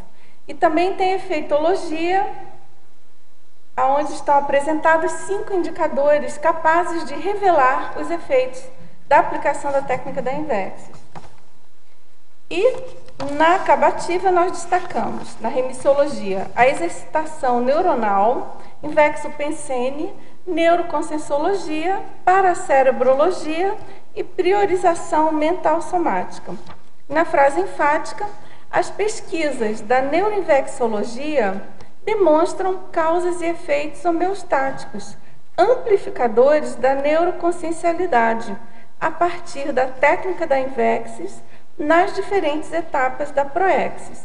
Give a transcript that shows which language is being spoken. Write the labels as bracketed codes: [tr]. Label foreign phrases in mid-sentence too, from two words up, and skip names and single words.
[pt] E também tem efeitologia, onde estão apresentados 5 indicadores capazes de revelar os efeitos da aplicação da técnica da Invexis. E na acabativa nós destacamos, na remissiologia, a exercitação neuronal, invexopensene, neuroconscienciologia, paracérebrologia e priorização mental somática. Na frase enfática, as pesquisas da neuroinvexologia demonstram causas e efeitos homeostáticos, amplificadores da neuroconsciencialidade, a partir da técnica da Invexis nas diferentes etapas da proexis.